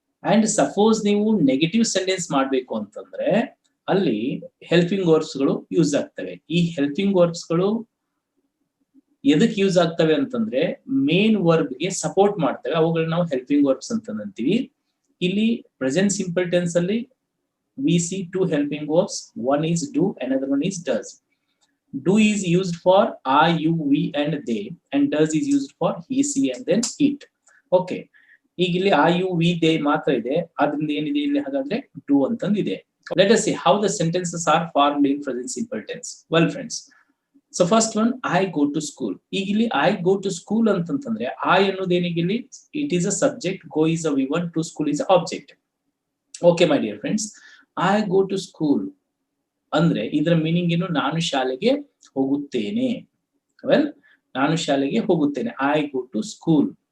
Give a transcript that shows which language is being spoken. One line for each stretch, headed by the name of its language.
Kannada: And suppose ನೀವು negative sentence ಮಾಡ್ಬೇಕು ಅಂತಂದ್ರೆ ಅಲ್ಲಿ ಹೆಲ್ಪಿಂಗ್ ವರ್ಬ್ಸ್ ಗಳು ಯೂಸ್ ಆಗ್ತವೆ. ಈ ಹೆಲ್ಪಿಂಗ್ ವರ್ಬ್ಸ್ ಗಳು ಎದಕ್ಕೆ ಯೂಸ್ ಆಗ್ತವೆ ಅಂತಂದ್ರೆ ಮೇನ್ ವರ್ಬ್ ಗೆ ಸಪೋರ್ಟ್ ಮಾಡ್ತವೆ. ಅವುಗಳನ್ನ ನಾವು ಹೆಲ್ಪಿಂಗ್ ವರ್ಬ್ಸ್ ಅಂತ ಅಂತೀವಿ. ಇಲ್ಲಿ ಪ್ರೆಸೆಂಟ್ ಸಿಂಪಲ್ ಟೆನ್ಸ್ ಅಲ್ಲಿ
English: we see two helping verbs. One is do, another one is does. Do is used for I, you, we and they, and does is used for he, she and then it. Okay,
Kannada: ಈಗ ಇಲ್ಲಿ I, you, we, they ಮಾತ್ರ ಇದೆ. ಅದರಿಂದ ಏನಿದೆ ಇಲ್ಲಿ ಹಾಗಾದ್ರೆ do ಅಂತಂದಿದೆ.
English: Let us see how the sentences are formed in present simple tense. Well friends, so first one I go to school. ಈಗ ಇಲ್ಲಿ I go to school ಅಂತಂತಂದ್ರೆ I ಅನ್ನೋದೇನಿಗೆ ಇಲ್ಲಿ it is a subject, go is a Vivan, to school is a object. Okay my dear friends, I go to school
Kannada: ಅಂದ್ರೆ ಇದರ meaning ಏನು? ನಾನು ಶಾಲೆಗೆ ಹೋಗುತ್ತೇನೆ. ವೆಲ್, ನಾನು ಶಾಲೆಗೆ ಹೋಗುತ್ತೇನೆ.
English: I go to school.